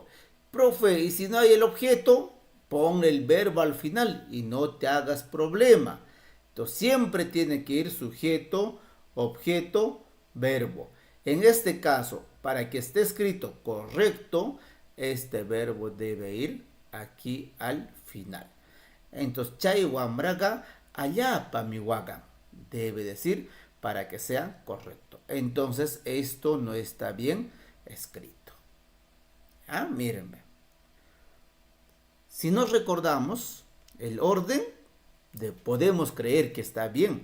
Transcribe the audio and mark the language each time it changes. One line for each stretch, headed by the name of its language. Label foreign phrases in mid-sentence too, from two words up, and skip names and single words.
Spanish: Profe, y si no hay el objeto, pon el verbo al final y no te hagas problema. Entonces siempre tiene que ir sujeto, objeto, verbo. En este caso, para que esté escrito correcto, este verbo debe ir aquí al final. Entonces,
Quechua: chay wambraga, ayapa mi wagan.
Spanish: Debe decir para que sea correcto. Entonces, esto no está bien escrito. Mírenme. Si nos recordamos el orden, podemos creer que está bien.